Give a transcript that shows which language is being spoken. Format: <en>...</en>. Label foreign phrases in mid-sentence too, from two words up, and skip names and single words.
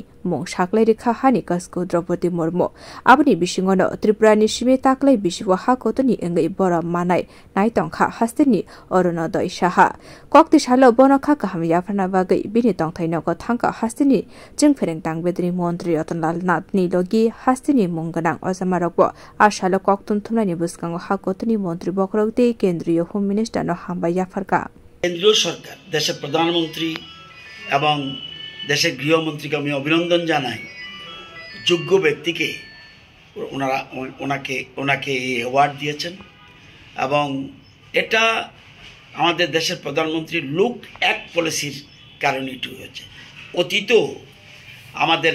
<trp>Mong shaklai rekha hani kasko Draupadi Murmu abni bishingono Tripurani shime taklai bishiwa hakotoni engai bora manai naitongkha hasteni Arunodai Shaha kokti shalo bonokha kaham yafana bagai bini tongthaino ko thangka hasteni jingfereng tangbedri mantri Ratanlal Nath Nilogi hasteni Mungganang Ojamarokbo ashalo koktun thumnani buskango hakotoni mantri bokrogte kendriyo</trp> <en>Home Minister</en> <trp>no hamba yafarka</trp> <bn>কেন্দ্রীয় সরকার দেশের প্রধানমন্ত্রী এবং দেশের গৃহমন্ত্রীকে আমি অভিনন্দন জানাই যোগ্য ব্যক্তিকে ওনাকে এই অ্যাওয়ার্ড দিয়েছেন এবং এটা আমাদের দেশের প্রধানমন্ত্রী লুক অ্যাক্ট পলিসির কারণে এটি হয়েছে অতীত আমাদের</bn>